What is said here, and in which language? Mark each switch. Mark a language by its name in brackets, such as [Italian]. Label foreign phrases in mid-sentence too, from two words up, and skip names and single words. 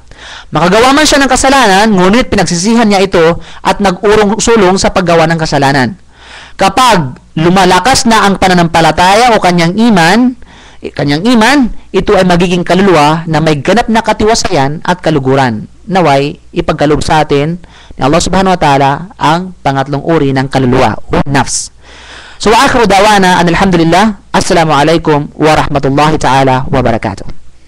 [Filipino] Makagawa man siya ng kasalanan, ngunit pinagsisihan niya ito at nag-urong-sulong sa paggawa ng kasalanan. Kapag lumalakas na ang pananampalataya o kanyang iman, ito ay magiging kaluluwa na may ganap na katiwasayan at kaluguran. Naway, ipagkaloob sa atin ni Allah [Arabic] سبحانه وتعالى [Filipino] ang pangatlong uri ng kaluluwa o nafs. So, [Arabic] آخر دعوانا، الحمد لله، السلام عليكم ورحمة الله تعالى وبركاته.